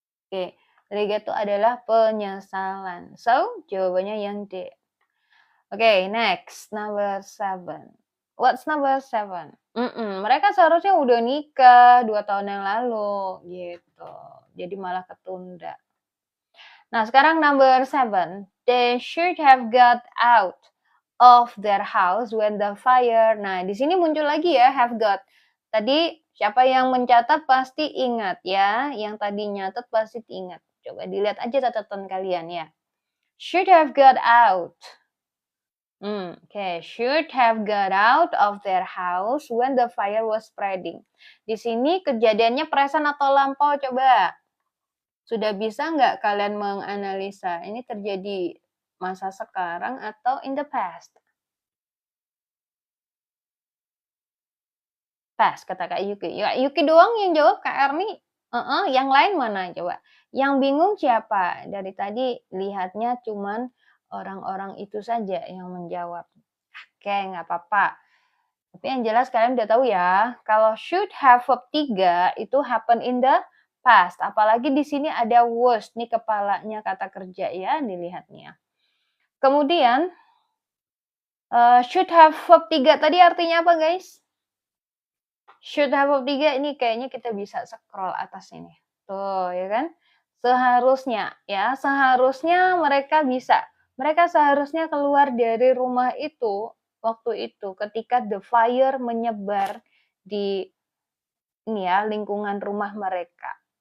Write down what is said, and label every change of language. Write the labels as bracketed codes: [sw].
[id] Oke, regret itu adalah penyesalan. So, jawabannya yang D. [en] Oke, next, number 7. What's number 7? [id] Mereka seharusnya udah nikah 2 tahun yang lalu, gitu. Jadi malah ketunda. Nah, sekarang number 7. [en] They should have got out of their house when the fire. [id] Nah, di sini muncul lagi ya have got. Tadi siapa yang mencatat pasti ingat ya. Yang tadi nyatet pasti ingat. Coba dilihat aja catatan kalian ya. [en] Should have got out. Oke. Should have got out of their house when the fire was spreading. [id] Di sini kejadiannya present atau lampau coba. Sudah bisa nggak kalian menganalisa ini terjadi masa sekarang atau [en] in the past? [id] Past, kata Kak Yuki. Ya, Yuki doang yang jawab, Kak Erni. Yang lain mana coba? Yang bingung siapa? Dari tadi lihatnya cuman orang-orang itu saja yang menjawab. Oke, nggak apa-apa. Tapi yang jelas kalian udah tahu ya, kalau should have verb 3 itu [en] happen in the past. [id] Apalagi di sini ada was, nih kepalanya kata kerja ya, dilihatnya. Kemudian should have verb 3 tadi artinya apa guys? Should have verb 3 ini kayaknya kita bisa scroll atas ini. Tuh, ya kan? Seharusnya ya, seharusnya mereka bisa. Mereka seharusnya keluar dari rumah itu waktu itu ketika the fire menyebar di ini ya, lingkungan rumah mereka.